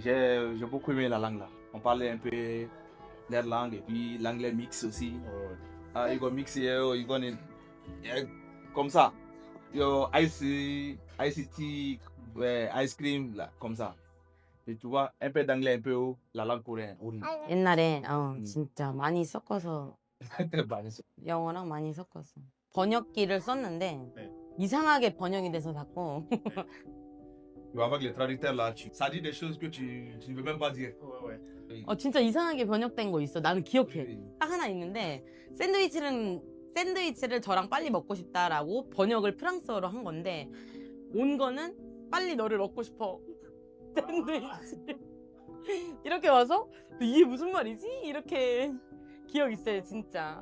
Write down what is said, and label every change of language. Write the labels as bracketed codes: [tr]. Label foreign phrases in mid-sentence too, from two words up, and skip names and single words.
[fr] J'ai beaucoup aimé la langue là. On parlait un peu leur langue et puis l'anglais mix aussi. Ouais. Ah, ils vont mixer, ils vont comme ça. Yo, ICT, ouais, [en] ice cream, [fr] là, comme ça. Et tu vois, un peu d'anglais, un peu la langue coréenne. [ko] 옛날에 진짜 많이 섞어서 많이 영어랑 많이 섞었어. 번역기를 썼는데 네. 이상하게 번역이 돼서 자꾸 [fr] Avec les traducteurs là, ça dit des choses que tu ne veux même pas dire. Ouais, ouais. [ko] 진짜 이상하게 번역된 거 있어. 나는 기억해. 딱 하나 있는데 샌드위치를 저랑 빨리 먹고 싶다라고 번역을 프랑스어로 한 건데 온 거는 빨리 너를 먹고 싶어. 샌드위치. 이렇게 와서 이게 무슨 말이지? 이렇게 기억 있어요, 진짜.